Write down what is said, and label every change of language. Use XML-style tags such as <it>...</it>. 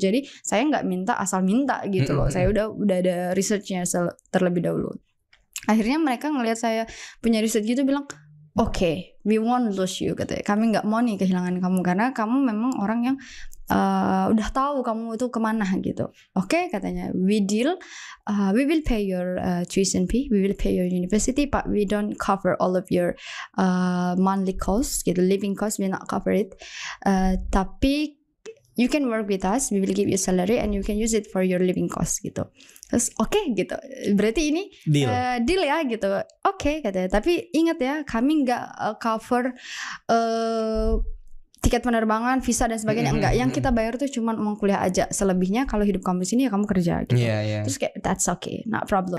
<id>Jadi saya nggak minta asal minta gitu loh. Saya udah ada researchnya terlebih dahulu. Akhirnya mereka ngelihat saya punya research gitu bilang,</id> <en>okay, we won't lose you</en> <id>katanya. Kami nggak mau nih kehilangan kamu karena kamu memang orang yang udah tahu kamu itu kemana gitu. Oke, katanya</id> <en>we deal, we will pay your tuition fee, we will pay your university, but we don't cover all of your monthly costs gitu, living costs we not cover it. Tapi you can work with us, we will give you salary and you can use it for your living costs gitu.</en> <id>Terus gitu, berarti ini deal ya gitu. Oke, katanya. Tapi ingat ya, kami nggak cover tiket penerbangan, visa dan sebagainya. Enggak, yang kita bayar tuh cuma uang kuliah aja. Selebihnya kalau hidup kamu di sini ya kamu kerja gitu. Terus kayak</id> <en>that's okay, not problem.</en>